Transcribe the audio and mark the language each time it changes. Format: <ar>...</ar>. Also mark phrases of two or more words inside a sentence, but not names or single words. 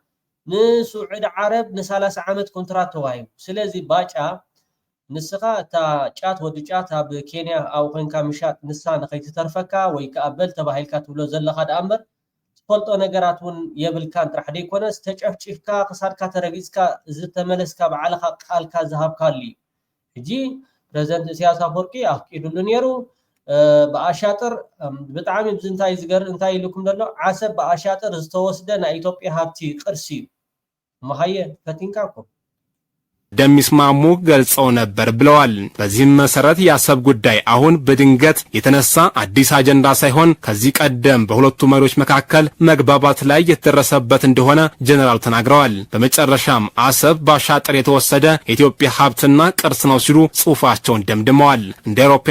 <ti>ንስዑድ ዓረብ ን30 ዓመት ኮንትራት ተዋሂቡ ስለዚ ባጫ ንስኻ እታ ጫት ወዲ ጫት ኣብ ኬንያ ኣብ ኮንካ ምሻጥ ንሳ ንኸይትተርፈካ ወይ ከዓ በል ተባሂልካ ትብሎ ዘለኻ ዳ እምበር ትፈልጦ ነገራት እውን የብልካን ጥራሕ ደይኮነስ ተጨፍጭፍካ ክሳድካ ተረጊፅካ ዝተመለስካ በዓልኻ ቃልካ ዝሃብካሉ እዩ ሕጂ ፕሬዝዳንት ኢሳያስ አፈወርቂ ኣፍቂዱሉ ነይሩ ብኣሻጥር ብጣዕሚ ብዝንታይ ዝገር እንታይ ኢልኩም ዘሎ ዓሰብ ብኣሻጥር ዝተወስደ ናይ ኢትዮጵያ ሃብቲ ቅርሲ እዩ መሃየ ፈቲንካ እኮ</ti> <am>እንደሚስማሙ ገልጸው ነበር ብለዋል። በዚህም መሰረት የአሰብ ጉዳይ አሁን በድንገት የተነሳ አዲስ አጀንዳ ሳይሆን ከዚህ ቀደም በሁለቱ መሪዎች መካከል መግባባት ላይ የተደረሰበት እንደሆነ ጀነራል ተናግረዋል። በመጨረሻም አሰብ በአሻጥር የተወሰደ የኢትዮጵያ ሀብትና ቅርስ ነው ሲሉ ጽሑፋቸውን ደምድመዋል። እንደ አውሮፓውያን</am>